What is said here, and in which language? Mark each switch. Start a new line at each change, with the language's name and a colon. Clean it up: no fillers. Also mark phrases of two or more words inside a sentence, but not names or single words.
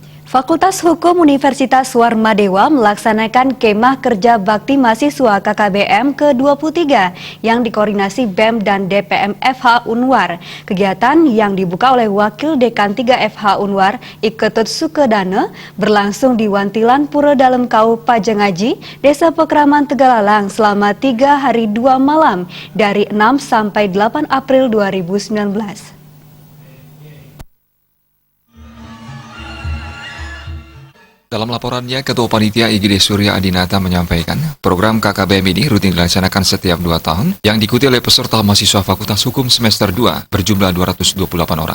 Indonesian: Fakultas Hukum Universitas Warmadewa melaksanakan kemah kerja bakti mahasiswa KKBM ke-23 yang dikoordinasi BEM dan DPM FH Unwar. Kegiatan yang dibuka oleh Wakil Dekan 3 FH Unwar, Iketut Sukedana, berlangsung di Wantilan Pura Dalem Kau Pajengaji, Desa Pekraman Tegalalang selama 3 hari 2 malam dari 6 sampai 8 April 2019. Dalam laporannya, Ketua Panitia IGD Surya Adinata menyampaikan, program KKBM ini rutin dilaksanakan setiap 2 tahun yang diikuti oleh peserta mahasiswa Fakultas Hukum semester 2 berjumlah 228 orang.